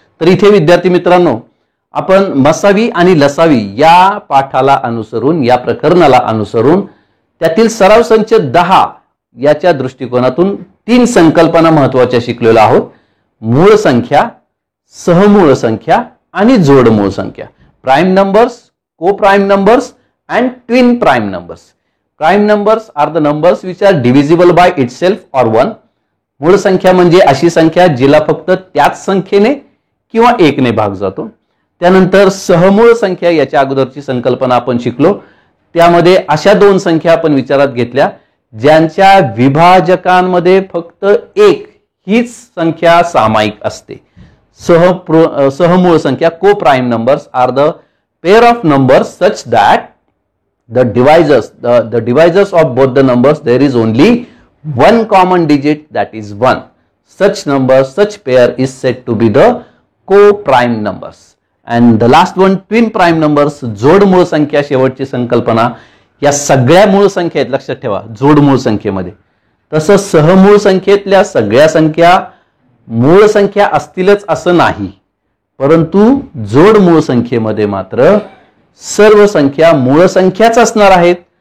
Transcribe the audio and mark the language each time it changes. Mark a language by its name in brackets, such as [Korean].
[Marathi] तर इथे विद्यार्थी मित्रांनो, आपण मसावी आणि लसावी या पाठाला अनुसरून, या प्रकरणाला अनुसरून त्यातील सराव संच 10 याच्या दृष्टिकोनातून 3 संकल्पना महत्त्वाच्या शिकलेलो आहोत. मूळ संख्या, सहमूळ संख्या आणि जोडमूळ संख्या. [English] Prime numbers, co-prime numbers and twin prime numbers. Prime numbers are the numbers which are divisible by itself or 1. [Marathi] मूळ संख्या म्हणजे अशी संख्या जिला फक्त त्याच संख्येने किंवा एकने भाग जातो. त्यानंतर सहमूळ संख्या, याच्या अगोदरची संकल्पना आपण शिकलो, त्यामध्ये अशा दोन संख्या आपण विचारात घेतल्या ज्यांच्या विभाजकांमध्ये फक्त एक हीच संख्या सामायिक असते. [English] सहमूळ संख्या, co-prime numbers are the pair of numbers such that the divisors of both the numbers there is only one common digit, that is 1. Such number, such pair is said to be the co-prime numbers. And the last one, twin prime numbers, [Marathi] जोड मूळ संख्या शेवटची संकल्पना. या सगळ्या मूळ संख्या आहेत लक्षात ठेवा जोड मूळ संख्येमध्ये. तसं सहमूळ संख्येतल्या सगळ्या संख्या मूळ संख्या असतीलच असं नाही, परंतु जोड मूळ संख्येमध्ये मात्र सर्व संख्या मूळ संख्याच असणार आहेत.